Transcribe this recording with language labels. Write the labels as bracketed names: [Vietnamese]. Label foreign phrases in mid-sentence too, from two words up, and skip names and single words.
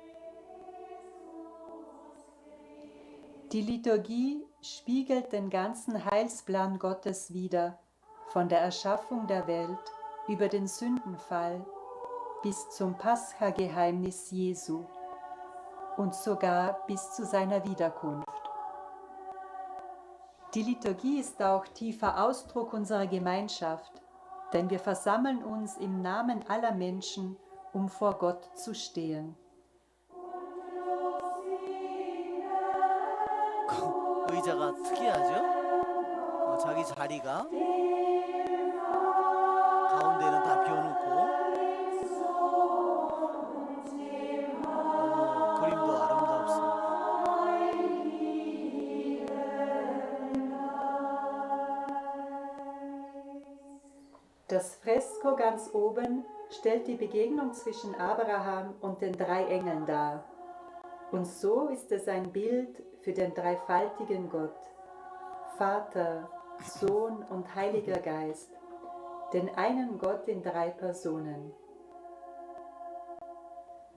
[German] Die Liturgie spiegelt den ganzen Heilsplan Gottes wider, von der Erschaffung der Welt über den Sündenfall bis zum Pascha-Geheimnis Jesu und sogar bis zu seiner Wiederkunft. Die Liturgie ist auch tiefer Ausdruck unserer Gemeinschaft, denn wir versammeln uns im Namen aller Menschen, um vor Gott zu stehen. [Korean] 의자가 특이하죠? 자기 자리가 가운데는 다 비워놓고 그림도 아름답습니다. [German] Das Fresko ganz oben stellt die Begegnung zwischen Abraham und den 3 Engeln dar. Und so ist es ein Bild für den dreifaltigen Gott, Vater, Sohn und Heiliger Geist, den einen Gott in 3 Personen.